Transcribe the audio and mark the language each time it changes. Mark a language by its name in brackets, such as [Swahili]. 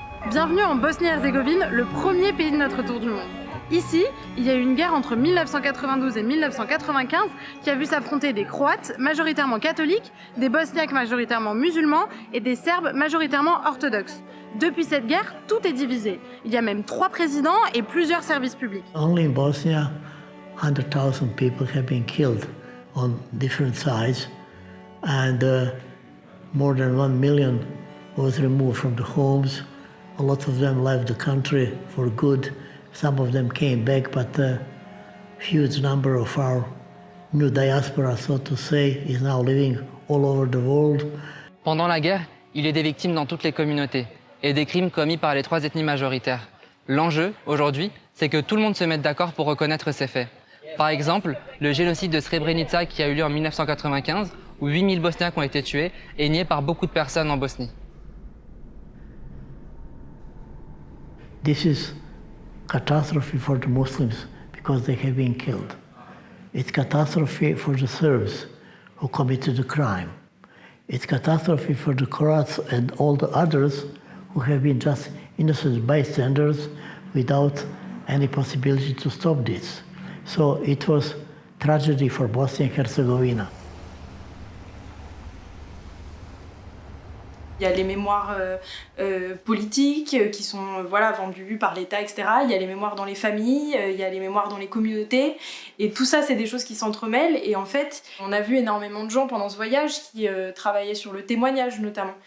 [French] Bienvenue en Bosnie-Herzégovine, le premier pays de notre tour du monde. Ici, il y a eu une guerre entre 1992 et 1995 qui a vu s'affronter des Croates majoritairement catholiques, des Bosniaques majoritairement musulmans et des Serbes majoritairement orthodoxes. Depuis cette guerre, tout est divisé. Il y a même 3 présidents et plusieurs services publics. [English] Only in Bosnia, 100,000 people have been killed on different sides, and more than 1 million was removed from the homes. A lot of them left the country for good. Some of them came back, but a huge number of our new diaspora, so to say, is now living all over the world. [French] Pendant la guerre, il y a des victimes dans toutes les communautés et des crimes commis par les 3 ethnies majoritaires. L'enjeu, aujourd'hui, c'est que tout le monde se mette d'accord pour reconnaître ces faits. Par exemple, le génocide de Srebrenica qui a eu lieu en 1995, où 8000 Bosniaques ont été tués, est nié par beaucoup de personnes en Bosnie. [English] This is catastrophe for the Muslims because they have been killed. It's catastrophe for the Serbs who committed the crime. It's catastrophe for the Croats and all the others who have been just innocent bystanders without any possibility to stop this. So it was tragedy for Bosnia and Herzegovina. [French] Il y a les mémoires politiques qui sont vendues par l'État, etc. Il y a les mémoires dans les familles, il y a les mémoires dans les communautés. Et tout ça, c'est des choses qui s'entremêlent. Et en fait, on a vu énormément de gens pendant ce voyage qui travaillaient sur le témoignage notamment.